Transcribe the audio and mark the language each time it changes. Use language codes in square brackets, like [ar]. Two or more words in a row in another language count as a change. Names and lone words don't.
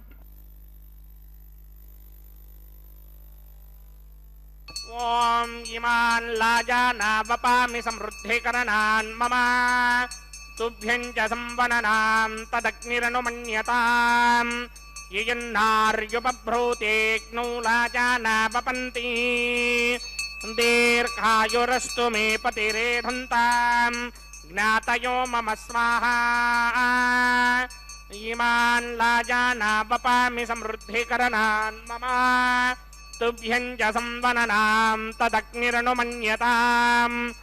[sa] ఓం ఇమాన్ లాజానావపామి సమృద్ధికరణాన్ మమ. తుభ్యం చ సంవననాం తదగ్నిరనుమన్యతాం. ययन्नार्युपभ्रूतेऽग्नौ लाजानावपन्ति दीर्घायुरस्तु मे पतिरेधन्ताम् ज्ञातयो मम स्वाहा इमान् लाजानावपामि समृद्धिकरणान् मम तुभ्यं च संवननां तदग्निरनुमन्यताम्